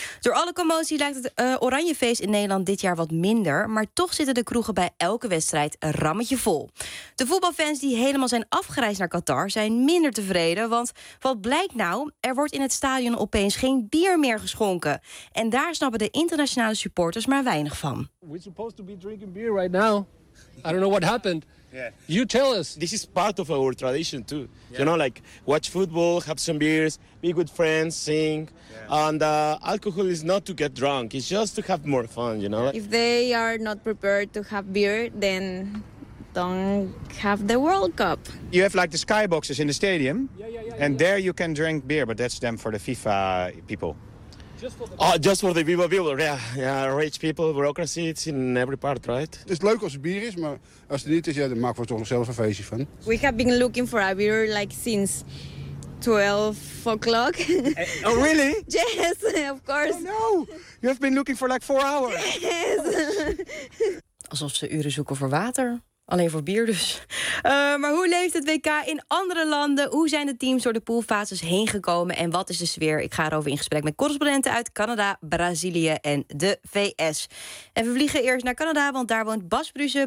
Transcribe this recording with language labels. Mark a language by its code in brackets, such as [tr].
[nl] Door alle commotie lijkt het Oranjefeest in Nederland dit jaar wat minder. Maar toch zitten de kroegen bij elke wedstrijd een rammetje vol. De voetbalfans die helemaal zijn afgereisd naar Qatar zijn minder tevreden. Want wat blijkt nou? Er wordt in het stadion opeens geen bier meer geschonken. En daar snappen de internationale supporters maar weinig van. [en] We're supposed to be drinking beer right now. I don't know what happened. Yeah. You tell us. This is part of our tradition too. Yeah. You know, like watch football, have some beers, be good friends, sing. Yeah. And alcohol is not to get drunk. It's just to have more fun, you know. If they are not prepared to have beer, then don't have the World Cup. You have like the skyboxes in the stadium. Yeah. There you can drink beer, but that's them for the FIFA people. Just for the people. Yeah, rich people, bureaucracy, it's in every part, right? [nl] Het is leuk als het bier is, maar als het niet is, ja, dan maken we toch nog zelf een feestje van. [en] We have been looking for a beer like since 12 o'clock. Oh, really? Yes, of course. Oh, no! You have been looking for like 4 hours. Yes. [nl] Alsof ze uren zoeken voor water. Alleen voor bier dus. Maar hoe leeft het WK in andere landen? Hoe zijn de teams door de poolfases heen gekomen? En wat is de sfeer? Ik ga erover in gesprek met correspondenten uit Canada, Brazilië en de VS. En we vliegen eerst naar Canada, want daar woont Bas Bruse.